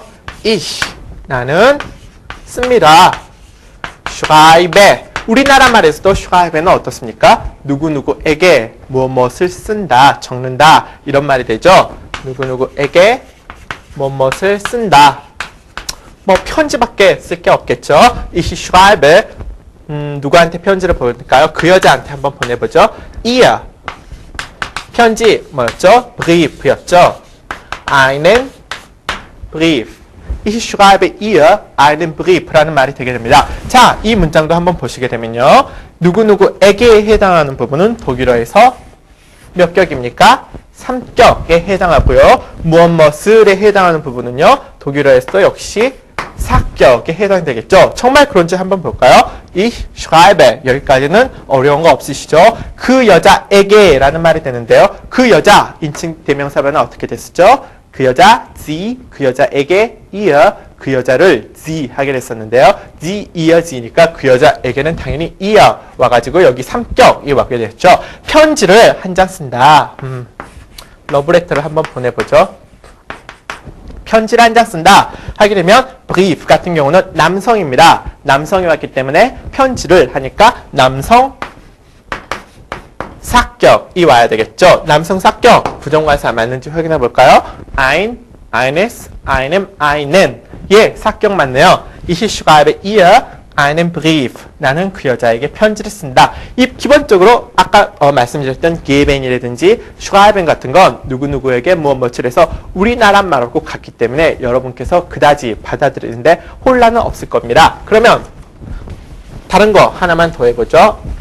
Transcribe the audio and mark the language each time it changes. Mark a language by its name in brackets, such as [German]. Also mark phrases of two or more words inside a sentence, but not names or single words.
[Korean] ich 나는 씁니다. schreibe 우리나라 말에서도 schreiben은 어떻습니까? 누구누구에게 무엇을 쓴다, 적는다 이런 말이 되죠. 누구누구에게 무엇을 쓴다. 뭐 편지밖에 쓸 게 없겠죠. [German] ich schreibe [Korean] 누구한테 편지를 보낼까요? 그 여자한테 한번 보내보죠. ihr 편지 뭐였죠? [German] brief였죠. einen brief. Ich schreibe ihr einen brief라는 [Korean] 말이 되게 됩니다. 자, 이 문장도 한번 보시게 되면요. 누구누구에게 해당하는 부분은 독일어에서 몇 격입니까? 3격에 해당하고요. 무엇에 해당하는 부분은요. 독일어에서도 역시 4격에 해당되겠죠. 정말 그런지 한번 볼까요? [German] Ich schreibe [Korean] 여기까지는 어려운 거 없으시죠? 그 여자에게 라는 말이 되는데요. 그 여자 인칭 대명사변은 어떻게 됐었죠? 그 여자 sie, 그 여자에게 ihr, 그 여자를 sie 하게 됐었는데요. [German] sie, ihr, [Korean] sie니까 그 여자에게는 당연히 ihr 와가지고 여기 3격이 와게 됐죠. 편지를 한 장 쓴다. 러브레터를 한번 보내보죠. 편지를 한 장 쓴다 하게 되면 brief 같은 경우는 남성입니다. 남성이 왔기 때문에 편지를 하니까 남성 사격이 와야 되겠죠. 남성 사격 부정관사 맞는지 확인해 볼까요? [German] ein, eines, einem, einen. [Korean] 예, 사격 맞네요. [German] Ich schreibe ihr einen brief. [Korean] 나는 그 여자에게 편지를 쓴다. 이 기본적으로 아까 말씀드렸던 geben이라든지 schreiben 같은 건 누구누구에게 무엇을 해서 우리나라 말하고 같기 때문에 여러분께서 그다지 받아들이는데 혼란은 없을 겁니다. 그러면 다른 거 하나만 더 해보죠.